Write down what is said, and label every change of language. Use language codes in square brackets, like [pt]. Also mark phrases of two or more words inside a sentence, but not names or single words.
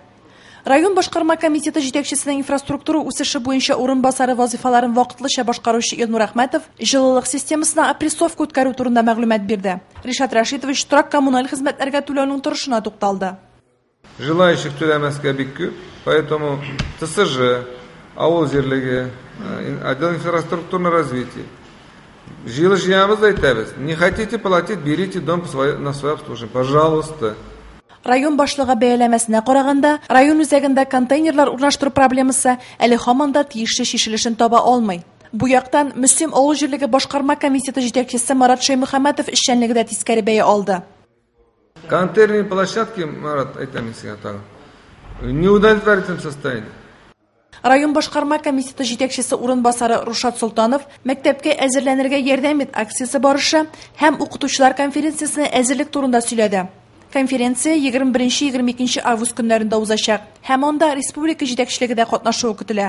[tt] Район башкарма комитеты җитәкчесенең инфраструктура үсеше буенча урынбасары вазифаларын вакытлыча башкаручы Илнур Әхмәтов җылылык системасына опрессовка үткәрү турында мәгълүмат бирде. Ришат Рашитович торак коммуналь хезмәтләргә түләүнең торышына тукталды. Желающих түләмәскә бик күп, поэтому ТСЖ, авыл җирлеге, [ru] отдел инфраструктурного развития. [tt] Җыябыз да әйтәбез. [ru] Не хотите платить, берите дом на свое обслуживание, пожалуйста. [tt] Район башлыгы бәяләмәсенә караганда, район үзәгендә контейнерлар урнаштыру проблемасы әле һаман да тиешле шешелешен таба алмый. Бу яктан Мөслим авыл җирлеге башкарма комитеты җитәкчесе Марат Шаймөхәмәтов эшчәнлеге дә тискәре бәя алды. [ru] Контейнерные площадки, [tt] Марат, әйтәм сиңа тагын. [ru] Не удовлетворительном состоянии. [tt] Район башкарма комитеты җитәкчесе урынбасары Рушат Солтанов мәктәпкә әзерләнергә ярдәм ит акциясе барышы һәм укытучылар конференциясенә әзерлек турында сөйләде. Конференция 21-22 август көннәрендә узачак һәм анда республика җитәкчелеге дә катнашуы көтелә.